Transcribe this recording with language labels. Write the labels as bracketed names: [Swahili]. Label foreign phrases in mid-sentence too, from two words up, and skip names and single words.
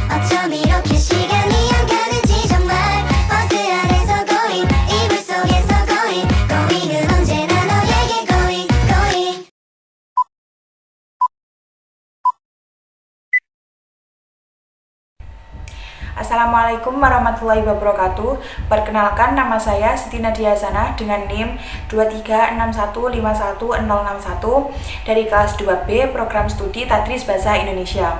[Korean] 좀 이렇게 시간이 안 가는지 정말 버스 안에서 고잉 이불 속에서 고잉 고잉은 언제나 너에게 [English] going going. [Arabic] السلام عليكم ورحمة الله وبركاته. [Indonesian] Perkenalkan, nama saya Siti Nadia Hasanah dengan NIM 236151061 dari kelas 2B Program Studi Tadris Bahasa Indonesia.